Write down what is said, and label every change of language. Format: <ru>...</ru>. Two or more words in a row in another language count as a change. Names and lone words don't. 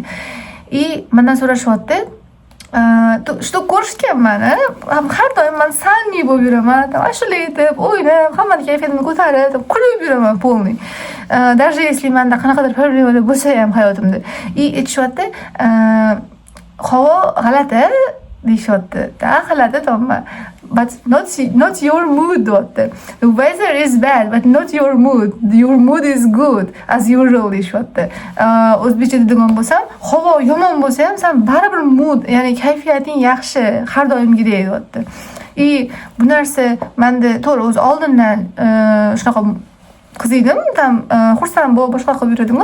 <uz>И mendan so'rashyapti, что ko'rishganman, har doim men salniy bo'lib yuraman, ashula aytib, o'ynab, hammani kayfiyatini ko'tarib, kulib yuraman polniy.</uz> <ru>Даже если</ru> <uz>menda qanaqadir problemalar bo'lsa ham hayotimda. И aytishyapti, havo g'alati deyishyapti. G'alati tomma.</uz> <en>But not your mood, deyapti. The weather is bad, but not your mood. Your mood is good, as usual deyishyapti.</en> <uz>O'zbekcha degan bo'lsam, havo yomon bo'lsa ham sen baribir mood, ya'ni kayfiyating yaxshi, har doimgidek deyapti. И bu narsa menda to'g'ri o'z oldindan shunaqa qiziydim, xursand bo'lib boshqa qilib yuradim-ku.</uz>